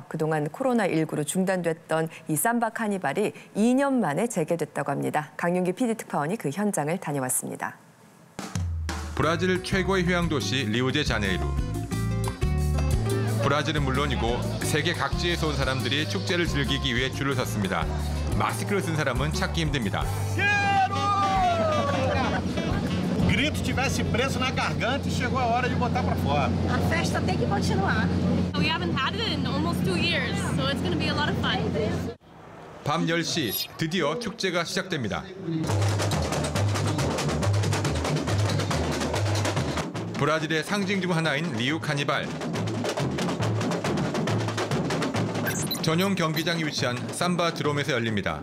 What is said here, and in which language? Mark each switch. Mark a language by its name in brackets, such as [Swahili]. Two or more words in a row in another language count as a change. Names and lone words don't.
[Korean] 그동안 코로나19로 중단됐던 이 삼바 카니발이 2년 만에 재개됐다고 합니다. 강윤기 PD특파원이 그 현장을 다녀왔습니다. 브라질 최고의 휴양도시 리우데자네이루. 브라질은 물론이고 세계 각지에서 온 사람들이 축제를 즐기기 위해 줄을 섰습니다. 마스크를 쓴 사람은 찾기 힘듭니다. [Portuguese] Grito tivesse preso na garganta e chegou a hora de botar para fora. A festa tem que continuar. [English] We haven't had it in almost 2 years, so it's going to be a lot of fun. [Korean] 밤 10시 드디어 축제가 시작됩니다. 브라질의 상징 중 하나인 리우 카니발. 전용 경기장이 위치한 삼바 드롬에서 열립니다.